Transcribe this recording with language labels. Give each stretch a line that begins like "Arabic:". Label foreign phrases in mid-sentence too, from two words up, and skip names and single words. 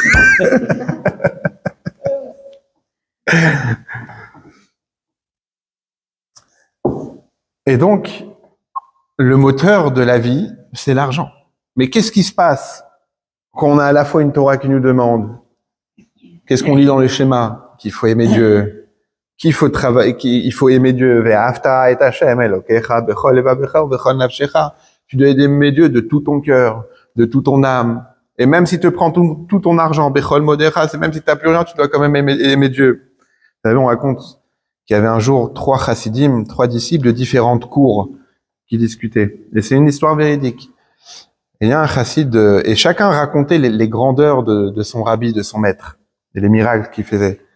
French: Et donc, le moteur de la vie, c'est l'argent. Mais qu'est-ce qui se passe quand on a à la fois une Torah qui nous demande, qu'est-ce qu'on lit dans les schémas? Qu'il faut aimer Dieu, qu'il faut travailler, qu'il faut aimer Dieu.
Hebrew: ואהבת את השם אלוקיך בכל לבבך ובכל נפשך.
French: Tu dois aimer Dieu de tout ton cœur, de toute ton âme. Et même si tu prends tout ton argent,
Hebrew: בכל מאדך,
French: c'est même si tu n'as plus rien, tu dois quand même aimer Dieu. Vous savez, on raconte qu'il y avait un jour 3 chassidim, 3 disciples de différentes cours qui discutaient. Et c'est une histoire véridique. Et il y a un chassid, et chacun racontait les grandeurs de son rabbi, de son maître, et les miracles qu'il faisait.